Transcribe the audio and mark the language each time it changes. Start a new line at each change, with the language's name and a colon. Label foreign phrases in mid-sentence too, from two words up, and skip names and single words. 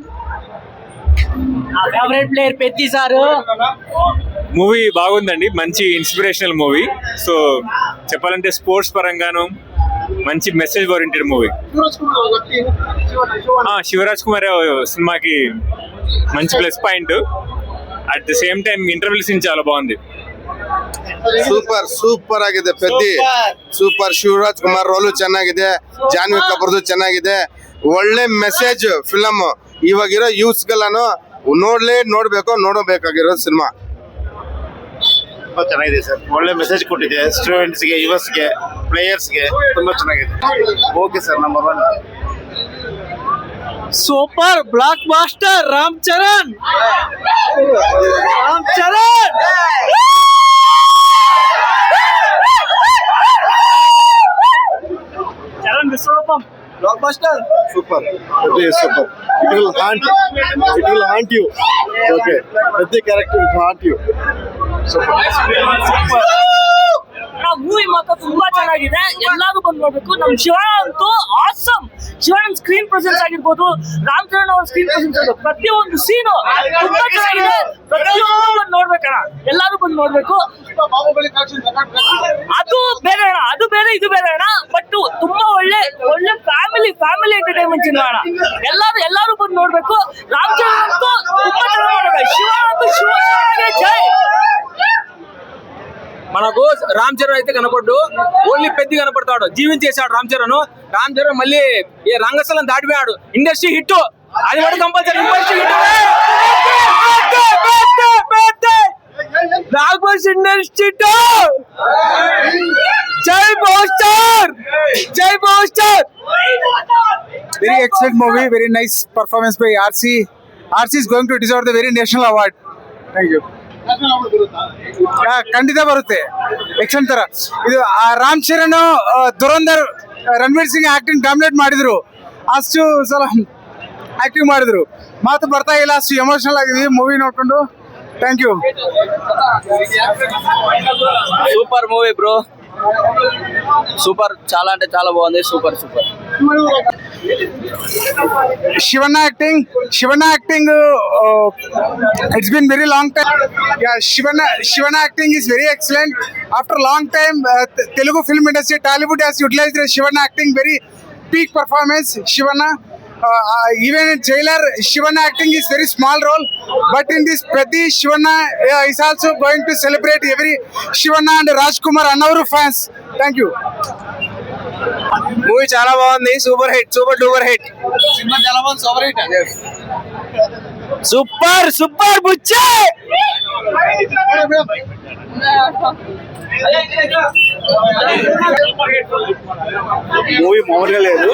English: favourite player
Telugu: పెద్ది సారు. మూవీ బాగుందండి, మంచి
English: inspirational movie.
Telugu: సో చెప్పాలంటే స్పోర్ట్స్ పరంగాను మంచి
English: message oriented movie.
Telugu: శివరాజ్ కుమార్ సినిమాకి మంచి
English: plus point. at the same time interval scene
Telugu: చాలా బాగుంది.
Kannada: ಸೂಪರ್ ಆಗಿದೆ. ಪೆದ್ದಿ ಸೂಪರ್. ಶಿವರಾಜ್ ಕುಮಾರ್ ರೋಲು ಚೆನ್ನಾಗಿದೆ, ಜಾನ್ವಿ ಕಪೂರ್ದು ಚೆನ್ನಾಗಿದೆ. ಒಳ್ಳೆ
English: message film.
Kannada: ಇವಾಗಿರೋ ಯೂತ್ಸ್ಗೆಲ್ಲಾನು ನೋಡಬೇಕಾಗಿರೋ ಸಿನಿಮಾ. ತುಂಬಾ ಚೆನ್ನಾಗಿದೆ ಸರ್, ಒಳ್ಳೆ ಮೆಸೇಜ್ ಕೊಟ್ಟಿದೆ ಸ್ಟೂಡೆಂಟ್ಸ್ಗೆ, ಯುವರ್ಸ್ಗೆ, ಪ್ಲೇಯರ್ಸ್ಗೆ. ತುಂಬಾ ಚೆನ್ನಾಗಿದೆ.
English: okay sir, number 1. super block master Ram Charan.
Kannada: ಚರಣ್ ವಿಶ್ವರೂಪಂ.
English: block buster. super. super. It will haunt you. Okay. Petti character will haunt you.
Kannada: ಮೂವಿ ಮಾತ್ರ ತುಂಬಾ ಚೆನ್ನಾಗಿದೆ, ಎಲ್ಲಾರು ಬಂದು ನೋಡ್ಬೇಕು. ನಮ್ ಶಿವಣ್ಣ ಅಂತೂ ಆಸಮ್. ಶಿವಣ್ಣ
English: screen presence
Kannada: ಆಗಿರ್ಬೋದು, ರಾಮ್ ಚರಣ್ ಅವ್ರ
English: screen presence
Kannada: ಆಗಿರ್ಬೋದು, ಪ್ರತಿಯೊಂದು ಸೀನು ತುಂಬಾ ಚೆನ್ನಾಗಿದೆ. ಪ್ರತಿಯೊಂದು ಬಂದು ನೋಡ್ಬೇಕಣ್ಣ, ಎಲ್ಲಾರು ಬಂದು ನೋಡ್ಬೇಕು. ಅದು ಬೇರೆ ಅಣ್ಣ, ಅದು ಬೇರೆ, ಇದು ಬೇರೆ ಅಣ್ಣ. ಬಟ್ ತುಂಬಾ ಒಳ್ಳೆ
English: family entertainment
Kannada: ಸಿನಿಮಾ ಅಣ್ಣ. ಎಲ್ಲಾರು ಬಂದು ನೋಡ್ಬೇಕು. ರಾಮ್ ಚರಣ್ ಅಂತೂ ತುಂಬಾ ಚೆನ್ನಾಗಿ ನೋಡ್ಬೇಕು. ಶಿವಣ್ಣ ಅಂತೂ ಶಿವನಿಗೆ ಜೈ.
Telugu: మనకు రామ్ చరణ్ అయితే కనపడ్డు, ఓన్లీ పెద్ద కనపడతాడు. జీవించేశాడు రామ్ చరణ్ మళ్ళీ ఏ రంగస్థలం దాటిపోయాడు.
English: industry hit,
Telugu: అది కూడా
English: compulsory industry hit. Nagpur industry hit.
Telugu: జై పవర్ స్టార్.
English: Very excellent movie, very nice performance by RC. RC is going to deserve the very national award. Thank you.
Kannada: ಖಂಡಿತ ಬರುತ್ತೆ. ಎಕ್ಸಲೆಂಟ್ ತರ ಇದು. ರಾಮ್ ಚರಣ್, ದುರಂಧರ್, ರಣವೀರ್ ಸಿಂಗ್
English: acting dominate
Kannada: ಮಾಡಿದ್ರು. ಅಷ್ಟು ಸಲ ಆಕ್ಟಿಂಗ್ ಮಾಡಿದ್ರು, ಮಾತು ಬರ್ತಾ ಇಲ್ಲ. ಅಷ್ಟು ಎಮೋಷನಲ್ ಆಗಿದ್ವಿ ಮೂವಿ ನೋಡ್ಕೊಂಡು.
English: thank you. super movie bro, super.
Telugu: చాలా అంటే చాలా బాగుంది. సూపర్.
English: Shivana acting, it's been very long time. Yeah, Shivana acting is very excellent. After a long time, Telugu film industry, Tollywood has utilized Shivana acting, very peak performance. Shivana, even in Jailer, Shivana acting is very small role, but in this Petti, Shivana is also going to celebrate every Shivana and Rajkumar Annavaru fans. Thank you.
Telugu: మూవీ చాలా బాగుంది,
English: super duper hit.
Telugu: సినిమా చాలా బాగుంది,
English: super hit.
Telugu: సూపర్ బుచ్చే. మూవీ మామూలుగా లేదు.